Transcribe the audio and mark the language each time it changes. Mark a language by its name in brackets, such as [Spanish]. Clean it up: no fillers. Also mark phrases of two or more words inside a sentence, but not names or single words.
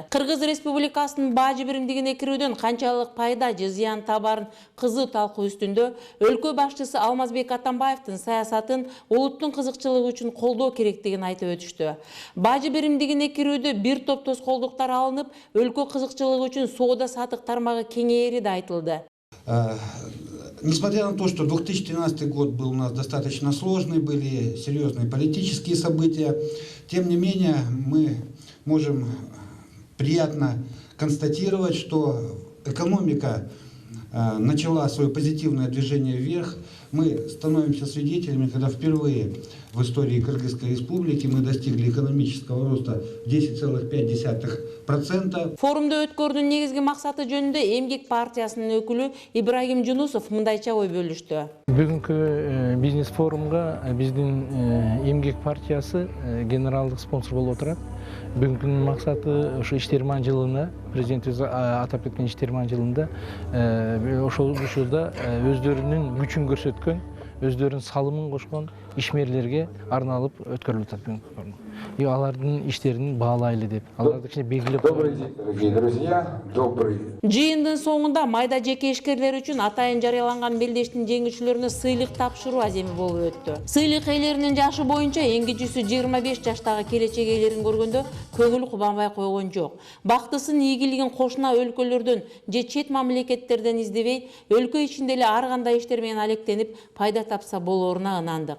[Kyrgyz] Кыргыз Республикасынын бажы биримдигине кирүүдөн канчалык пайда же зыян табарын кызуу талкуу үстүндө өлкө башчысы Алмазбек Атамбаевдин саясатын улуттун кызыкчылыгы үчүн колдоо керектигин айтып өтүштү. Бажы биримдигине кирүүдө бир топ тоскоолдуктар алынып, өлкө кызыкчылыгы үчүн соода-сатык тармагы кеңейери да айтылды. [Russian] Несмотря на то, что 2013 год был у нас достаточно сложный, были серьезные политические события, тем не менее мы можем приятно констатировать, что экономика начала свое позитивное движение вверх. Мы становимся свидетелями, когда впервые в истории Кыргызской республики мы достигли экономического роста в 10,5%. [Kyrgyz] Форумда өткөрдүн негизги максаты жөнүндө Эмгек партиясынын өкүлү Ибрагим Жунусов мындайча ой бөлүштү. Бүгүнкү бизнес форумга биздин Эмгек партиясы генералдык спонсор болуп отурат. Бүгүнкү максаты ошо Иштерман жылына, президентибиз атап кеткен Иштерман жылында ошол учурда өздөрүнүн күчүн көрсөткөн, өздөрүнүн салымын кошкон ишмерлерге арналып өткөрүлүп атат бүгүнкү форум. Алардын иштерин баалайлы деп, аларды кичине белгилеп [Russian] Добрый день, дорогие друзья, добрый. [Kyrgyz] Жыйындын соңунда майда жеке ишкерлер үчүн атайын жарыяланган белдештин жеңүүчүлөрүнө сыйлык тапшыруу аземи болуп өттү. Сыйлык ээлеринин жашы боюнча эң кичүүсү 25 жаштагы келечек ээлерин көргөндө көңүл кубанбай койгон жок. Бактысын, ийгилигин кошуна өлкөлөрдөн же чет мамлекеттерден издебей, өлкө ичинде эле ар кандай иштерменен пайда тапса болоруна ынандык.